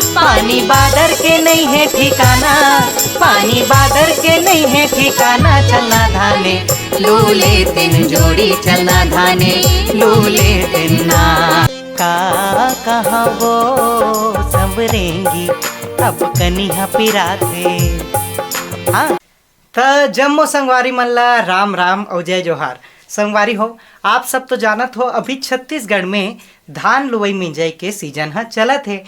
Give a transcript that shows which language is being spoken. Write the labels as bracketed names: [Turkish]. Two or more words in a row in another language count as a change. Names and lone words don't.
[Chhattisgarhi] पानी बादर के नहीं है ठिकाना, पानी बादर के नहीं है ठिकाना। चलना धाने लूले तीन जोड़ी, चलना धाने लूले तीन ना। का कहाँ वो संवरेंगी अब कनिहा पिराथे। हाँ त जम्मो संगवारी मन ला राम राम और जय जोहार। संगवारी हो, आप सब तो जानत हो अभी छत्तीसगढ़ में धान लुवई मिंजाई के सीजन है चलत है।